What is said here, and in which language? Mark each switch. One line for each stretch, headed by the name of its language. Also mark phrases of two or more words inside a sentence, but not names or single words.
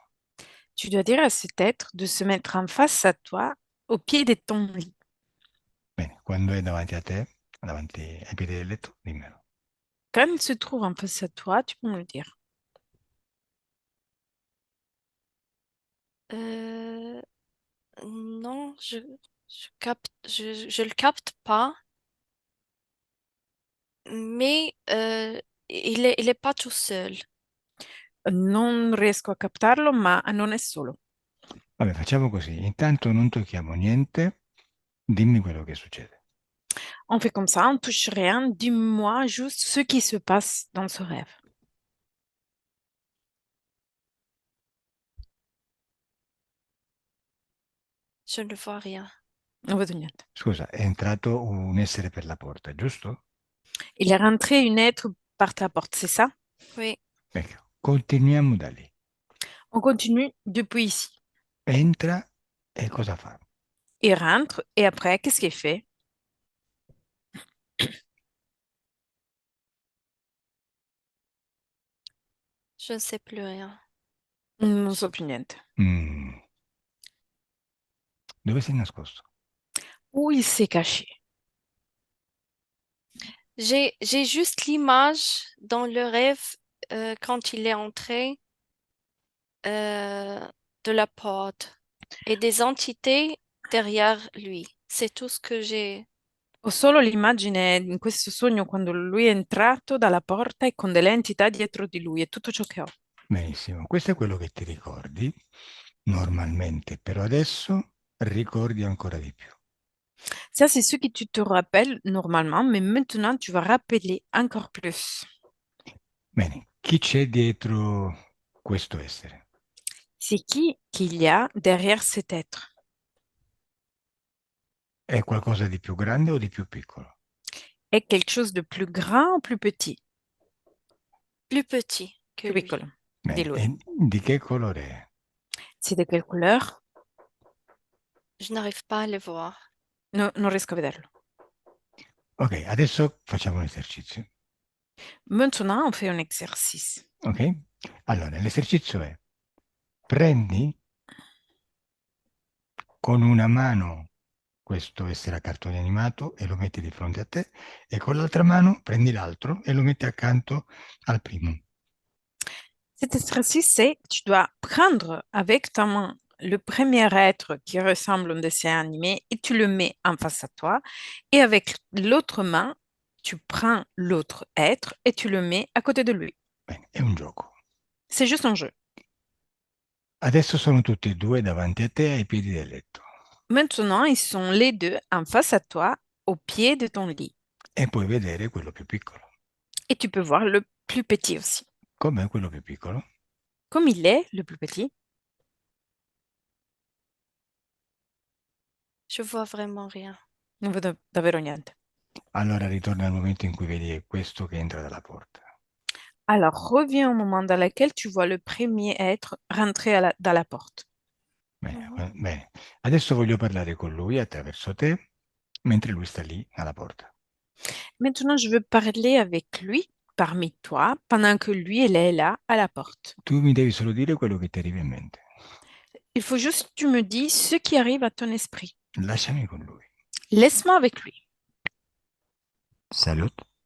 French: Tu dois dire à cet être de se mettre en face à toi, au pied de ton lit.
Italian: Bene, quando è davanti a te, davanti ai piedi del letto, dimmelo.
French: Quand il se trouve en face à toi, tu peux me le dire. euh, non, je le capte pas, mais il est pas tout seul.
Italian: Non riesco a captarlo, ma non è solo. Vabbè, facciamo così. Intanto non tocchiamo niente, dimmi quello che succede.
French: On fait comme ça, on touche rien. Dis-moi juste ce qui se passe dans ce rêve. Je ne vois rien.
Italian: Non vedo niente. Scusa, è entrato un essere per la porta, giusto?
French: Il est rentré une être par ta porte, c'est ça? Oui,
Italian: Ecco, continuiamo da lì.
French: On continue depuis ici.
Italian: Entra e cosa fa?
French: Il rentre et après, qu'est-ce qu'il fait? je ne sais plus rien.
Italian: Non so più niente. Mm, dove sei nascosto?
French: Où il s'est caché? J'ai juste l'image dans le rêve quand il est entré euh, de la porte et des entités derrière lui. C'est tout ce que j'ai.
Italian: Ho solo l'immagine in questo sogno quando lui è entrato dalla porta e con delle entità dietro di lui, è tutto ciò che ho. Benissimo, questo è quello che ti ricordi normalmente, però adesso ricordi ancora di più.
French: Ça, c'est ce que tu te rappelles normalement, mais maintenant, tu vas rappeler encore plus.
Italian: Bene, chi c'è dietro questo essere?
French: C'est qui qu'il y a derrière cet être?
Italian: È qualcosa di più grande o di più piccolo?
French: Est quelque chose de plus grand ou plus petit? Plus petit que
Italian: Più
French: lui.
Italian: piccolo di Bene, lui. e di che colore è?
French: C'est de quelle couleur? Je n'arrive pas à le voir.
Italian: No, non riesco a vederlo. Ok, adesso facciamo un esercizio.
French: Maintenant, on fait un exercice. Ok?
Italian: Allora, l'esercizio è prendi con una mano questo essere a cartone animato e lo metti di fronte a te e con l'altra mano prendi l'altro e lo metti accanto al primo.
French: Cet exercice, c'est tu dois prendre avec ta main le premier être qui ressemble à un dessin animé et tu le mets en face à toi. Et avec l'autre main, tu prends l'autre être et tu le mets à côté de lui.
Italian: Bene, è un gioco.
French: C'est juste un jeu.
Italian: Adesso sono tutti e due davanti a te ai piedi del letto
French: Maintenant, ils sont les deux en face à toi, au pied de ton lit.
Italian: e puoi vedere quello più piccolo.
French: Et tu peux voir le plus petit aussi.
Italian: Com'è quello più piccolo?
French: Comme il est, le plus petit, Je vois vraiment rien.
Italian: non vedo davvero niente. Allora ritorna al momento in cui vedi questo che entra dalla porta.
French: Alors, reviens au moment dans lequel tu vois le premier être rentrer dans la porte.
Italian: Bene, Mhm. bene. Adesso voglio parlare con lui attraverso te, mentre lui sta lì alla porta.
French: Maintenant, je veux parler avec lui, parmi toi, pendant que lui, il est là, à la porte.
Italian: Tu mi devi solo dire quello che ti arriva in mente.
French: Il faut juste que tu me dis ce qui arrive à ton esprit.
Italian: Lasciami con lui.
French: Laisse-moi avec lui. Salut.